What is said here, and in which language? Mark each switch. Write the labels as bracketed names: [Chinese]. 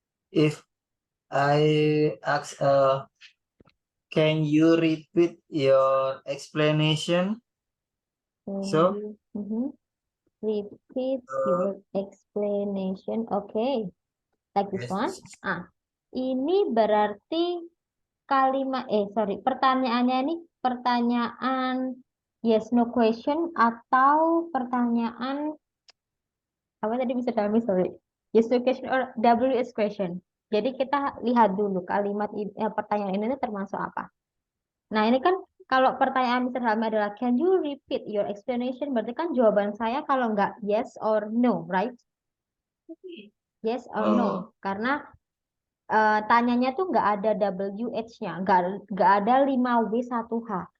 [English] If I ask, can you repeat your explanation? So, Mhm. Repeat your explanation. Okay, like this one. [Indonesian] Ini berarti kalimat, pertanyaannya ini pertanyaan yes no question atau pertanyaan apa tadi bisa kami sorry. [English] Yes no question or WS question. [Indonesian] Jadi kita lihat dulu kalimat pertanyaan ini termasuk apa. Nah, ini kan kalau pertanyaan Mr. Helmi adalah [English] can you repeat your explanation? [Indonesian] Berarti kan jawaban saya kalau nggak [English] yes or no, right? Yes or no. [Indonesian] Karena tanyanya tuh nggak ada WH-nya, nggak ada 5W1H.